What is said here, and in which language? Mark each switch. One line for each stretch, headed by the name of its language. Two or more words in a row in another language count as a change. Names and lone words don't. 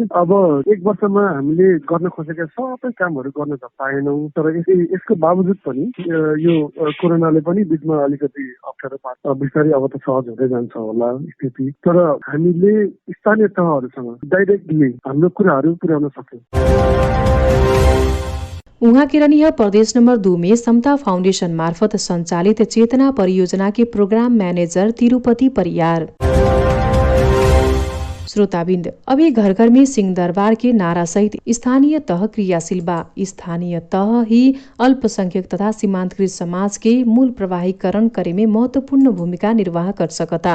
Nepali: अब 1 वर्षमा हामीले गर्न खोजेका सबै कामहरू गर्न त पाएनौँ, तर यसको बावजुद पनि यो कोरोनाले पनि बिचमा अलिकति अप्ठ्यारो पार्छ। बिस्तारै अब त सहज हुँदै जान्छ होला स्थिति, तर हामीले स्थानीय तहहरूसँग डाइरेक्टली हाम्रो कुराहरू पुर्याउन सक्यौँ।
Bhojpuri: उहाँ किरणीय प्रदेश नंबर 2 में समता फाउंडेशन मार्फत संचालित चेतना परियोजना के
English: program manager
Bhojpuri: तिरुपति परियार। श्रोताबिंद, अभी घर घर में सिंह दरबार के नारा सहित स्थानीय तह क्रियाशील बा। स्थानीय तह ही अल्पसंख्यक तथा सीमांतकृत समाज के मूल प्रवाहीकरण करे में महत्वपूर्ण भूमिका निर्वाह कर सकता।